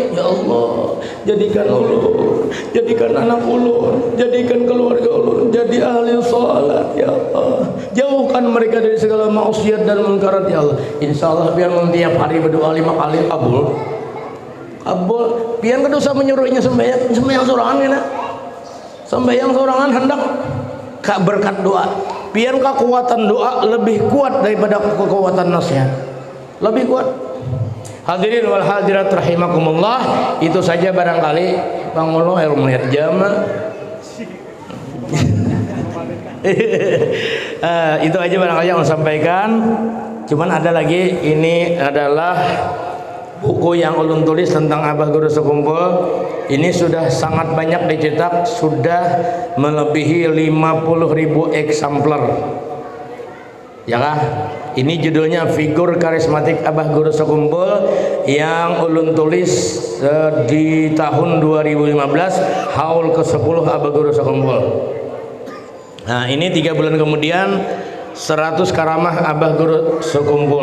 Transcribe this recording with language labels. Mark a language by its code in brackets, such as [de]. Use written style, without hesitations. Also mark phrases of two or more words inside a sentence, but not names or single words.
[ar] يا الله, [id] jadikan ulun, jadikan anak ulun, jadikan keluarga ulun jadi ahli salat ya Allah. Jauhkan mereka dari segala maksiat dan munkarat [ar] يا الله. إن شاء الله [id] biar tiap hari berdoa 5 kali kabul. Kabul. [bjn] Biar kedosa menyuruhnya sembahyang sorangan kena. Sembahyang sorangan hendak kak berkat doa. [id] Biar kekuatan doa lebih kuat daripada kekuatan nasihat. Lebih kuat. [ar] الحاضرين والحاضرات رحمكم الله, [id] itu saja barangkali Bang Ulo melihat jam. Itu aja barangkali yang saya sampaikan. Cuman ada lagi, ini adalah buku yang ulun tulis tentang Abah Guru Sekumpul. Ini sudah sangat banyak dicetak, sudah melebihi 50.000 eksemplar. Ya kah? Ini judulnya Figur Karismatik Abah Guru Sekumpul yang ulun tulis di tahun 2015, haul ke-10 Abah Guru Sekumpul. Nah, ini 3 bulan kemudian 100 karamah Abah Guru Sekumpul.